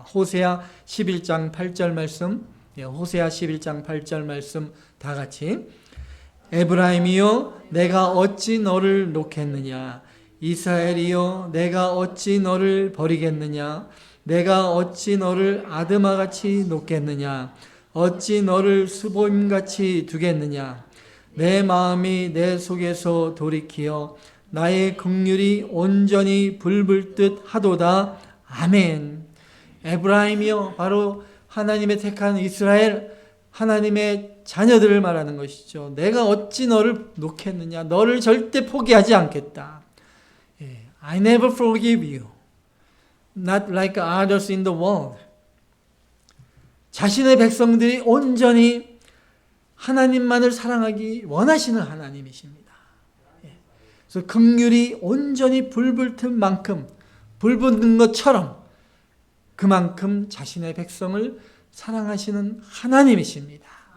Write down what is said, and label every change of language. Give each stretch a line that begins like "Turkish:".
Korean: 호세아 11장 8절 말씀, 호세아 11장 8절 말씀 다 같이 에브라임이여 내가 어찌 너를 놓겠느냐, 이스라엘이여 내가 어찌 너를 버리겠느냐, 내가 어찌 너를 아드마같이 놓겠느냐, 어찌 너를 수보임같이 두겠느냐, 내 마음이 내 속에서 돌이키어 나의 긍휼이 온전히 불불듯 하도다. 아멘. 에브라임이여 바로 하나님의 택한 이스라엘, 하나님의 자녀들을 말하는 것이죠. 내가 어찌 너를 놓겠느냐. 너를 절대 포기하지 않겠다.
English: I never forgive you. Not like others in the world.
Korean: 자신의 백성들이 온전히 하나님만을 사랑하기 원하시는 하나님이십니다. 그래서 긍휼이 온전히 불붙은 만큼, 불붙는 것처럼 그만큼 자신의 백성을 사랑하시는 하나님이십니다.